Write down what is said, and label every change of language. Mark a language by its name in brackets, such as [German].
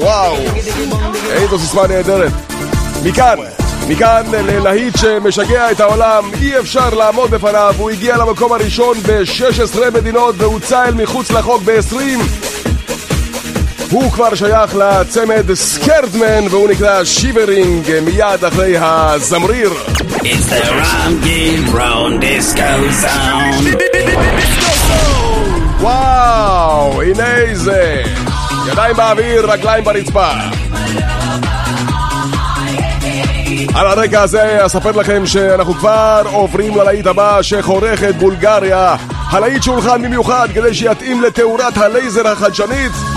[Hebrew] וואו, איזו סיסמה נהדרת. מכאן, מכאן ללהיט שמשגע את העולם, אי אפשר לעמוד בפניו. הוא הגיע למקום הראשון ב-16 מדינות והוצא אל מחוץ לחוק ב-20. הוא כבר שייך לצמד סקרדמן, והוא נקרא שיברינג, מיד אחרי הזמריר. [English] It's the Ram Gidron Disco Sound. [Hebrew] וואו, הנה זה, ידיים באוויר, רגליים ברצפה. על הרקע הזה אספר לכם שאנחנו כבר עוברים ללהיט הבא שחורך את בולגריה, הלהיט שהולחן במיוחד כדי שיתאים לתאורת הלייזר החדשנית.